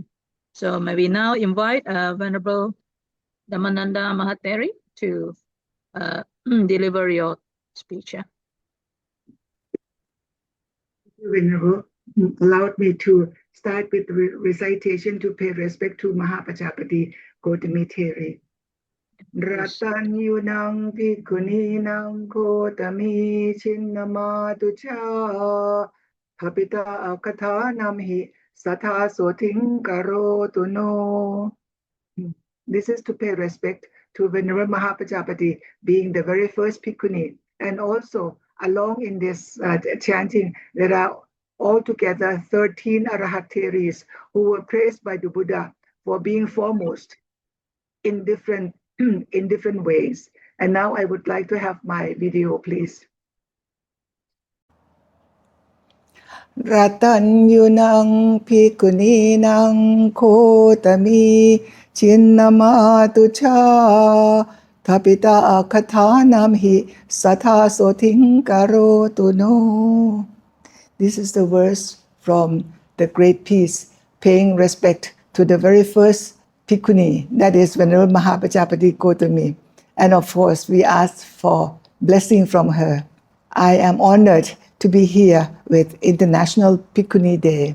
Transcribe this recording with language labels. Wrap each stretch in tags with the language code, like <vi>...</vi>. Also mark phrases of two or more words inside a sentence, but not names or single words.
<en>So may we now invite Venerable Dhammananda Mahatheri to deliver your speech. Venerable, allowed me to start with the recitation to pay respect to Mahapajapati Gautami Theri.</en> <pi>Ratanyunang Bhikkhuninang Gautami Chinnamatucha Papita Akathanam hi Satha Soting Karotu no.</pi> <en>This is to pay respect to Venerable Mahapajapati being the very first Bhikkhuni, and also along in this chanting, there are altogether 13 Arahateris who were praised by the Buddha for being foremost in different ways. And now I would like to have my video, please.</en> <pi>Ratanyunang Bhikkhuninang Kotami Chinnamatu cha Tapita Kathanam hi Satha Soting Karotu no.</pi> <en>This is the verse from the Great Peace, paying respect to the very first Bhikkhuni, that is Venerable Mahapajapati Gotami. And of course, we ask for blessing from her. I am honored to be here with International Bhikkhuni Day.</en>